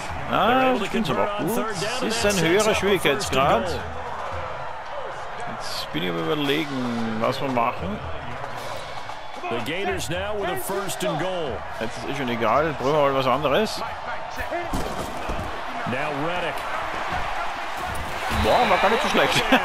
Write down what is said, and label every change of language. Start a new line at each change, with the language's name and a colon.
German: Ah, ich finde es aber auch gut. Es ist ein höherer Schwierigkeitsgrad. Jetzt bin ich aber überlegen, was wir machen.
English: The Gators now with a first and goal.
German: Jetzt ist schon egal, brauchen wir mal was anderes.
English: Now Reddick.
German: Boah, war gar nicht so schlecht.